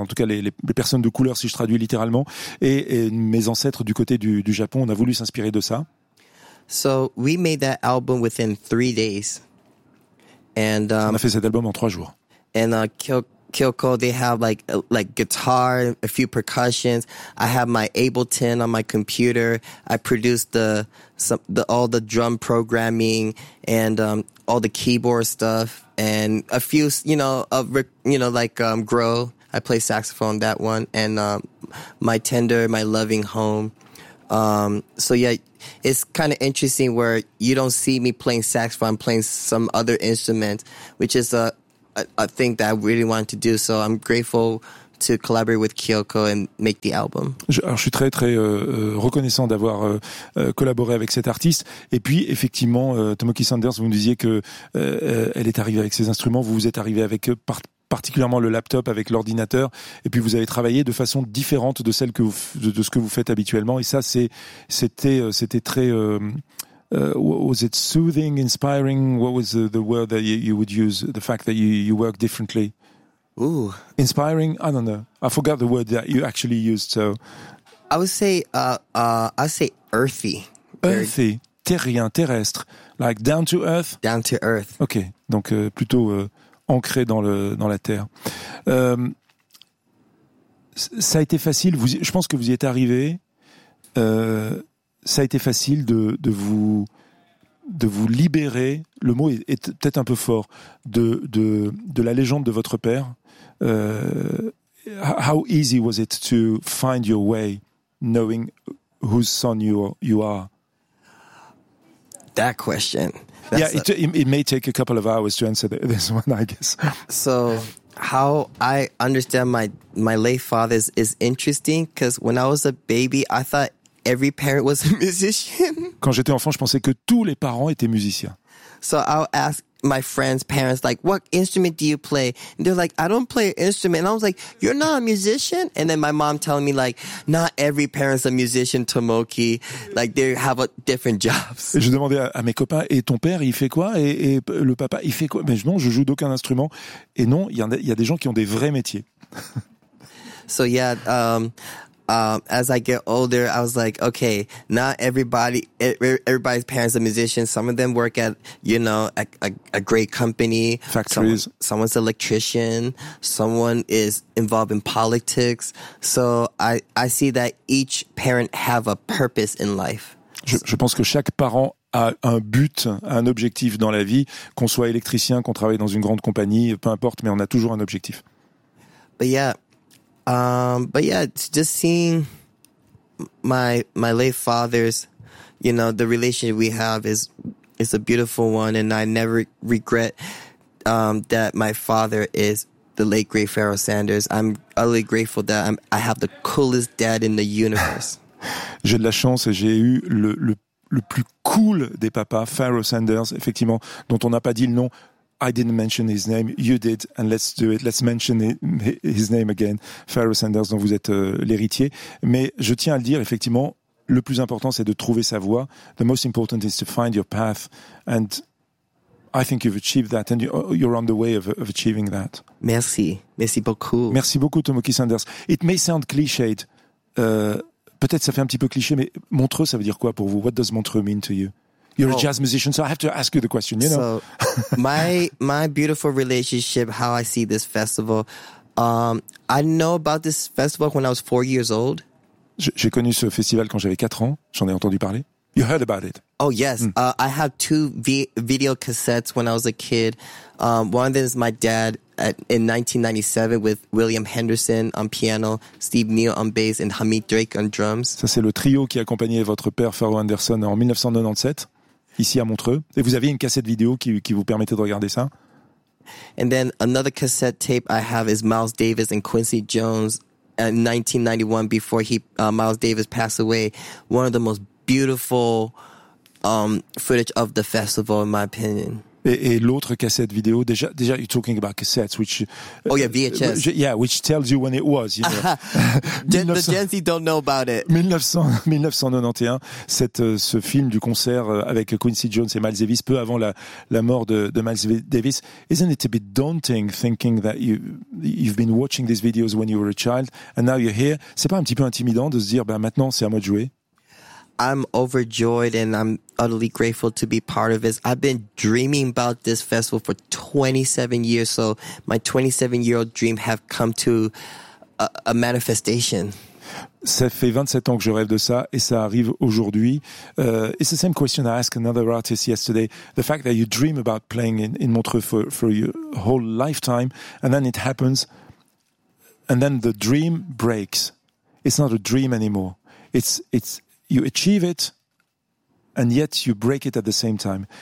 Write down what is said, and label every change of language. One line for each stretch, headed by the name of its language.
French: En tout cas, les personnes de couleur, si je traduis littéralement, et mes ancêtres du côté du Japon. On a voulu s'inspirer de ça.
English: So we made that album within 3 days.
French: And on a fait cet album en 3 jours.
English: And Kyoko, they have like guitar, a few percussions. I have my Ableton on my computer. I produced all the drum programming and all the keyboard stuff and a few, you know, grow. I play saxophone, that one, and my tender, my loving home. So yeah, it's kind of interesting where you don't see me playing saxophone, I'm playing some other instrument, which is a thing that I really wanted to do. So I'm grateful to collaborate with Kyoko and make the album.
French: Alors, je suis très très reconnaissant d'avoir collaboré avec cet artiste. Et puis effectivement, Tomoki Sanders, vous me disiez que elle est arrivée avec ses instruments, vous êtes arrivée avec particulièrement le laptop, avec l'ordinateur, et puis vous avez travaillé de façon différente de celle que vous, de ce que vous faites habituellement. Et ça, c'était très
English: was it soothing, inspiring? What was the word that you would use? The fact that you work differently. Ooh, inspiring. I don't know. I forgot the word that you actually used. So I would say earthy. Earthy,
French: terrien, terrestre,
English: like down to earth. Down to earth.
French: Okay, donc plutôt ancré dans la terre. Ça a été facile. Je pense que vous y êtes arrivé. Ça a été facile de vous libérer. Le mot est peut-être un peu fort de la légende de votre père.
English: How easy was it to find your way, knowing whose son you are? That question. It may take a couple of hours to answer this one, I guess. So how I understand my late father is interesting because when I was a baby, I thought every parent was a musician.
French: Quand j'étais enfant, je pensais que tous les parents étaient musiciens.
English: So I'll ask my friends' parents, like, what instrument do you play? And they're like, I don't play an instrument. And I was like, you're not a musician? And then my mom telling me, like, not every parent's a musician, Tomoki. Like, they have different jobs.
French: Et je demandais à mes copains, et ton père, il fait quoi? Et le papa, il fait quoi? Mais non, je joue d'aucun instrument. Et non, il y a des gens qui ont des vrais métiers.
English: So, yeah, as I get older, I was like, okay, not everybody's parents are musicians. Some of them work at, you know, a great company. Factories. Someone's an electrician. Someone is involved in politics. So I see that each parent have a purpose in life.
French: Je pense que chaque parent a un but, un objectif dans la vie, qu'on soit électricien, qu'on travaille dans une grande compagnie, peu importe, mais on a toujours un objectif.
English: But yeah. But yeah, just seeing my late father's, you know, the relationship we have is a beautiful one. And I never regret, that my father is the late great Pharoah Sanders. I'm utterly grateful that I have the coolest dad in the universe.
French: J'ai de la chance et j'ai eu le plus cool des papas, Pharoah Sanders, effectivement, dont on n'a pas dit le nom.
English: I didn't mention his name, you did, and let's do it, let's mention his name again, Pharoah Sanders,
French: dont vous êtes l'héritier. Mais je tiens à le dire, effectivement, le plus important, c'est de trouver sa voie.
English: The most important is to find your path, and I think you've achieved that, and you're on the way of achieving that.
French: Merci, merci beaucoup. Merci beaucoup, Tomoki Sanders.
English: It may sound cliched,
French: peut-être ça fait un petit peu cliché, mais Montreux, ça veut dire quoi pour vous?
English: What does Montreux mean to you? You're a jazz musician, so I have to ask you the question, you know? So, my beautiful relationship, how I see this festival, I know about this festival when I was 4 years old. J'ai connu ce festival quand j'avais 4 ans, j'en ai entendu parler. You heard about it. Oh, yes. Mm. I had two video cassettes when I was a kid. One of them is my dad in 1997 with William Henderson on piano, Steve Neal on bass, and Hamid Drake on drums.
French: Ça, c'est le trio qui accompagnait votre père, Pharoah Anderson, en 1997. ici à Montreux. Et vous aviez une cassette vidéo qui vous permettait de regarder ça?
English: And then another cassette tape I have is Miles Davis and Quincy Jones in 1991 before Miles Davis passed away. One of the most beautiful footage of the festival, in my opinion.
French: Et l'autre cassette vidéo, déjà,
English: you're talking about cassettes, which... Oh yeah, VHS. Which tells you when it was, you know. The Gen Z don't know about it.
French: 1991, ce film du concert avec Quincy Jones et Miles Davis, peu avant la mort de Miles Davis.
English: Isn't it a bit daunting thinking that you've been watching these videos when you were a child, and now you're here?
French: C'est pas un petit peu intimidant de se dire, ben maintenant, c'est à moi de jouer?
English: I'm overjoyed and I'm utterly grateful to be part of this. I've been dreaming about this festival for 27 years, so my 27-year-old dream have come to a manifestation.
French: Ça fait 27 ans que je rêve de ça et ça arrive aujourd'hui.
English: It's the same question I asked another artist yesterday. The fact that you dream about playing in Montreux for your whole lifetime and then it happens and then the dream breaks. It's not a dream anymore. It's You achieve it, and yet you break it at the same time.